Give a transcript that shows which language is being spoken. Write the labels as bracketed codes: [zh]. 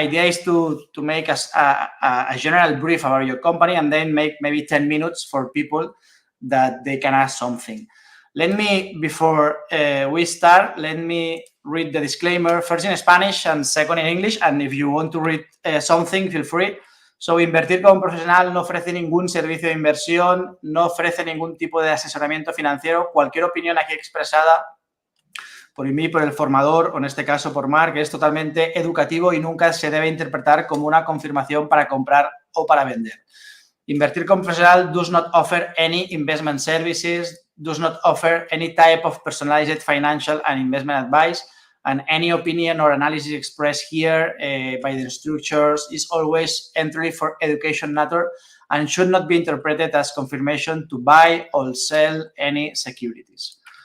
[en] My idea is to make a general brief about your company and then make maybe 10 minutes for people that they can ask something. Let me, before we start, let me read the disclaimer, first in Spanish and second in English. And if you want to read something, feel free. [es] So, Invertir como un profesional no ofrece ningún servicio de inversión, no ofrece ningún tipo de asesoramiento financiero. Cualquier opinión aquí expresada por mí, por el formador, o en este caso por Marc, es totalmente educativo y nunca se debe interpretar como una confirmación para comprar o para vender. [en] Invertir como profesional does not offer any investment services, does not offer any type of personalized financial and investment advice, and any opinion or analysis expressed here by the instructors is always entirely for education matter and should not be interpreted as confirmation to buy or sell any securities.